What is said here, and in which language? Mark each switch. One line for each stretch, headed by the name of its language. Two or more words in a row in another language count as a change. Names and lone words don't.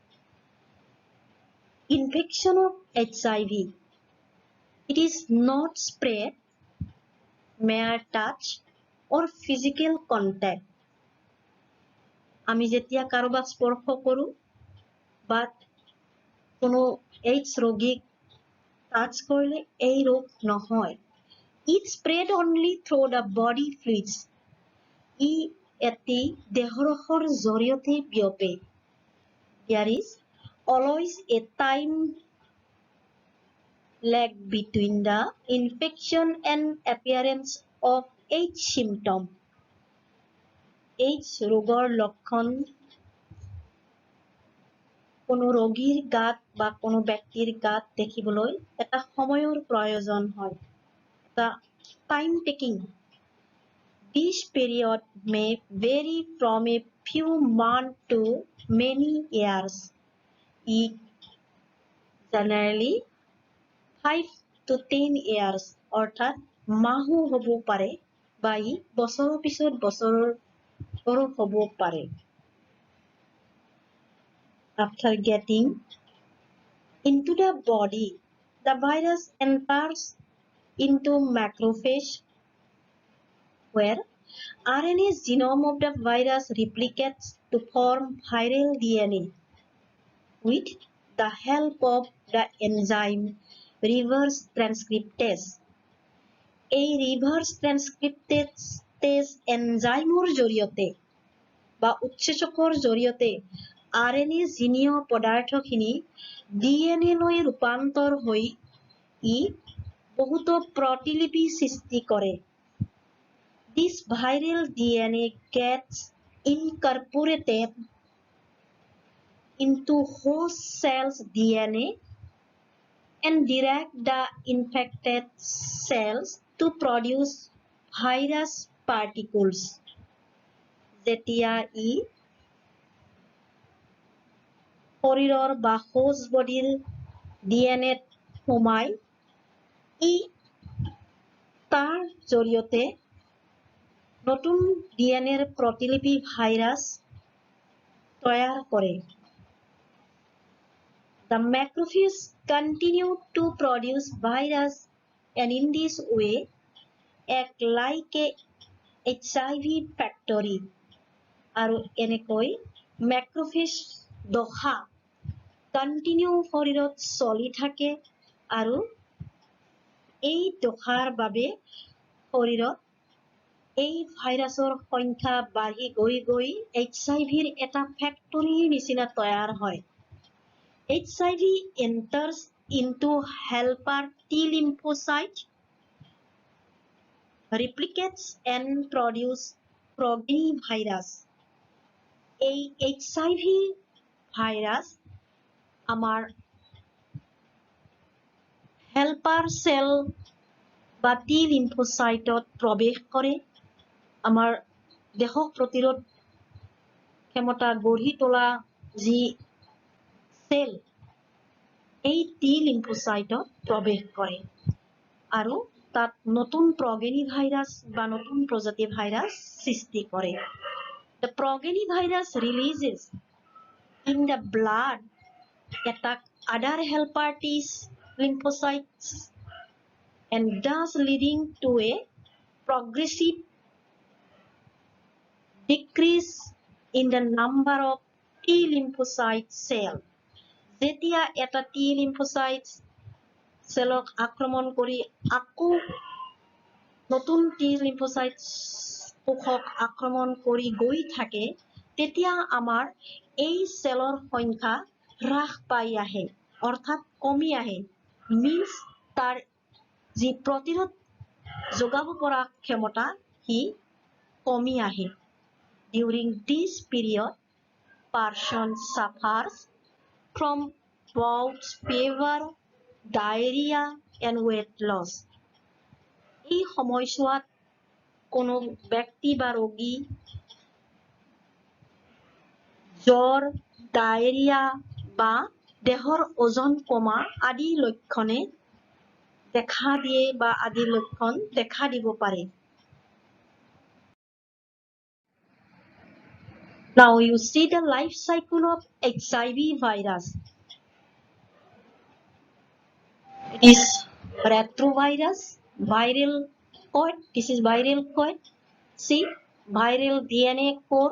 English: Infection of HIV. It is not spread, mere touch or physical contact.
Assamese: আমি যেতিয়া কাৰোবাক স্পৰ্শ কৰোঁ বা কোনো AIDS ৰোগীক টাচ কৰিলে এই ৰোগ নহয়।
English: It spread only through the body fluids.
Assamese: ই এটি দেহৰসৰ জৰিয়তে বিয়পে।
English: There is always a time lag between the infection and appearance of AIDS symptom.
Assamese: AIDS ৰোগৰ লক্ষণ কোনো ৰোগীৰ গাত বা কোনো ব্যক্তিৰ গাত দেখিবলৈ এটা সময়ৰ প্ৰয়োজন হয়।
English: The time taking. This period may vary from a few months to many years. It generally 5 to 10 years
Assamese: অৰ্থাৎ মাহো হ'ব পাৰে বা ই বছৰৰ পিছত বছৰৰ হ'ব পাৰে।
English: After getting into the body, the virus enters into macrophage where RNA genome of the virus replicates to form viral DNA with the help of the enzyme reverse transcriptase.
Assamese: এই
English: reverse transcriptase
Assamese: এনজাইমৰ জৰিয়তে বা উৎসেচকৰ জৰিয়তে RNA জিনীয় পদাৰ্থখিনি DNA লৈ ৰূপান্তৰ হৈ ই বহুতো প্ৰতিলিপি সৃষ্টি কৰে।
English: This viral DNA gets incorporated into host cells DNA and direct the infected cells to produce virus particles.
Assamese: যেতিয়া ই শৰীৰৰ বা
English: host body DNA
Assamese: সোমাই ই তাৰ জৰিয়তে নতুন DNA প্ৰতিলিপি ভাইৰাছ তৈয়াৰ কৰে।
English: The macrophage continue to produce virus and in this way act like a HIV factory
Assamese: আৰু এনেকৈ macrophage দশা continue শৰীৰত চলি থাকে আৰু এই দশাৰ বাবে শৰীৰত এই ভাইৰাছৰ সংখ্যা বাঢ়ি গৈ HIVৰ এটা ফেক্টৰীৰ নিচিনা তৈয়াৰ হয়।
English: HIV enters into helper T lymphocyte, replicates and produce progenivirus.
Assamese: এই HIV ভাইৰাছ আমাৰ
English: helper cell
Assamese: বা
English: T lymphocyteত
Assamese: প্ৰৱেশ কৰে আমাৰ দেহক প্ৰতিৰোধ ক্ষমতা গঢ়ি তোলা যি সেল এই
English: T lymphocyteত
Assamese: প্ৰৱেশ কৰে আৰু তাত নতুন প্ৰগেনিভাইৰাছ বা নতুন প্ৰজাতিৰ ভাইৰাছ সৃষ্টি কৰে।
English: The progenivirus releases in the blood attack other helper T lymphocytes and thus leading to a progressive decrease in the number of T lymphocyte cells.
Assamese: যেতিয়া এটা
English: T lymphocyte cellক
Assamese: আক্ৰমণ কৰি আকৌ নতুন
English: T lymphocyte
Assamese: কোষক আক্ৰমণ কৰি গৈ থাকে তেতিয়া আমাৰ এই সেলৰ সংখ্যা হ্ৰাস পাই আহে অৰ্থাৎ কমি আহে means তাৰ যি প্ৰতিৰোধ যোগাব পৰা ক্ষমতা হি কমি আহে।
English: During this period person suffers from bouts fever, diarrhea and weight loss.
Assamese: এই সময়ছোৱাত কোনো ব্যক্তি বা ৰোগী জ্বৰ, ডায়েৰিয়া বা দেহৰ ওজন কমা আদি লক্ষণে দেখা দিয়ে বা আদি লক্ষণ দেখা দিব পাৰে।
English: Now you see the life cycle of HIV virus. It is retrovirus, viral coat. This is viral coat. See, viral DNA core.